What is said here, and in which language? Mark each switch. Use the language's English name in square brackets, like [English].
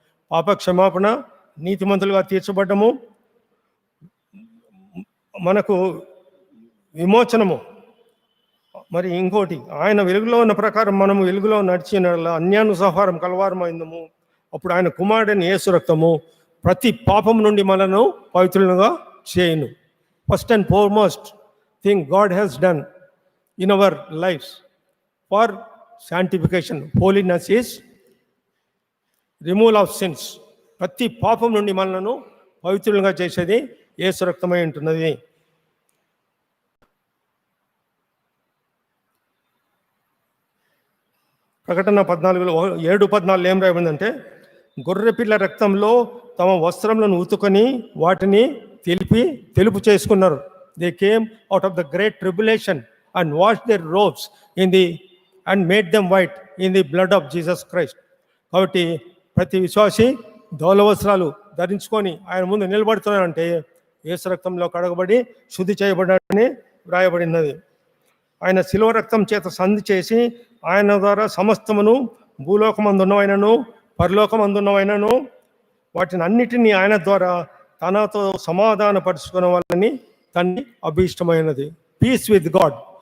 [Telugu] పాప క్షమాపణ, నీతిమంతులుగా తీర్చబడ్డము, మనకు విమోచనము. మరి ఇంకోటి, ఆయన వెలుగులో ఉన్న ప్రకారం మనము వెలుగులో నడిచిన అన్యానుసహారం కలవారమైందము. అప్పుడు ఆయన కుమారుడైన యేసు రక్తము ప్రతి పాపం నుండి మనను పవిత్రులుగా చేయును. [English] First and foremost thing God has done in our lives for sanctification, holiness is removal of sins. [Telugu] ప్రతి పాపం నుండి మనలను పవిత్రులుగా చేసేది యేసు రక్తమై ఉంటున్నది. ప్రకటన 7:14 ఏం రాయబడిందంటే, గొర్రెపిల్ల రక్తంలో తమ వస్త్రములను ఉతుకొని వాటిని తెలుపు చేసుకున్నారు. [English] They came out of the great tribulation and washed their robes and made them white in the blood of Jesus Christ. [Telugu] కాబట్టి ప్రతి విశ్వాసి ధవల వస్త్రాలు ధరించుకొని ఆయన ముందు నిలబడుతున్నారంటే యేసు రక్తంలో కడగబడి శుద్ధి చేయబడాలని వ్రాయబడినది. ఆయన శిలువ రక్తం చేత సంధి చేసి ఆయన ద్వారా సమస్తమును, భూలోకమందున్నవైనను పరలోకమందున్నవైనను వాటిని అన్నిటినీ ఆయన ద్వారా తనతో సమాధానపరుచుకునే వాళ్ళని తన్ని అభీష్టమైనది. [English] Peace with God.